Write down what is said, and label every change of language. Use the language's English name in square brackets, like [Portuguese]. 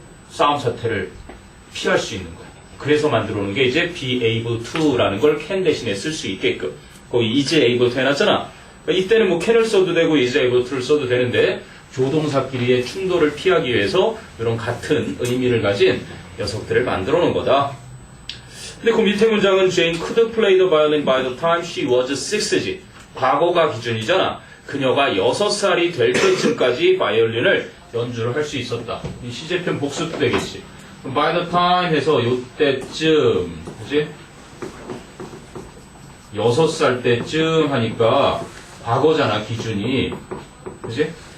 [Korean] 싸움 사태를 피할 수 있는 거야. 그래서 만들어 놓은 게 이제 be able to라는 걸 can 대신에 쓸 수 있게끔 거기 is able to 해놨잖아. 그러니까 이때는 뭐 can을 써도 되고 is able to를 써도 되는데 조동사끼리의 충돌을 피하기 위해서 이런 같은 의미를 가진 녀석들을 만들어 놓은 거다. 근데 그 밑에 문장은 [English] Jane could play the violin by the time she was 6지. [Korean] 과거가 기준이잖아. 그녀가 6살이 될 때쯤까지 바이올린을 연주를 할 수 있었다. 이 시제편 복수도 되겠지. by the time 해서 요때쯤 그지? 6살 때쯤 하니까 과거잖아 기준이. 그지?